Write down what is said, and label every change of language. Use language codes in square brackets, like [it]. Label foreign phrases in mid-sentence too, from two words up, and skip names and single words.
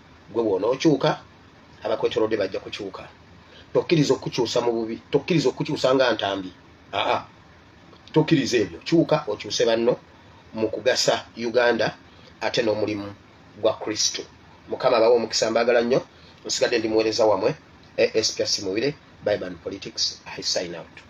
[lg] Gwe bw'onookyuka, abakwetoolodde bajja kukyuka. Tokkiriza okukyusa mu bubi, tokkiriza okukyusa nga ntambi. Aa, tokkiriza ebyo. Kyuka okyuse banno mu kugasa Uganda ate n'omulimu gwa Kristo. Mukama abawe omukisa, mbaagala nnyo. Nsigadde ndi muweereza wamwe, [en] A S P S Mubire, Bible and Politics. I sign out.